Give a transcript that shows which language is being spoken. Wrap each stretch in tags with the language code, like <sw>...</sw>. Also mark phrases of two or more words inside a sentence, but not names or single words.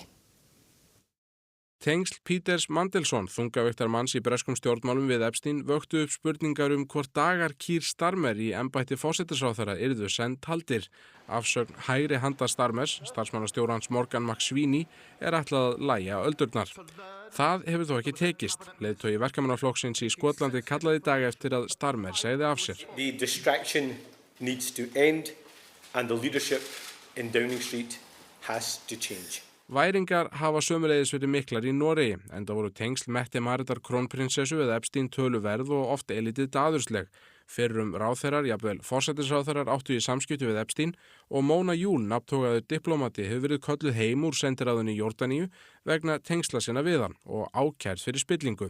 <is>Tengsl Peters Mandelson, þungaviktarmanns í breskum stjórnmálum við Epstein, vöktu upp spurningar hvort dagar Keir Starmer í embætti forsætisráðherra yrðu senn taldir. Afsögn hægri handa Starmers, starfsmannastjórans Morgan McSweeney, er ætlað að lægja öldurnar. Það hefur þó ekki tekist. Leiðtogi verkamannaflokksins í Skotlandi kallaði í dag eftir að Starmer segði af sér.</is> <en>The distraction needs to end and the leadership in Downing Street has to change.</en> <is>Væringar hafa sömuleiðis verið miklar í Noregi, enda voru tengsl Mette-Maritar krónprinsessu við Epstein töluverð og oft elítið daðursleg. Fyrrum ráðherrar, jafnvel forsætisráðherrar áttu í samskipti við Epstein og Mona Júl, nafntogaður diplómati, hefur verið kölluð heim úr sendiráðinu í Jórdaníu vegna tengsla sinna við hann og ákærð fyrir spillingu.</is>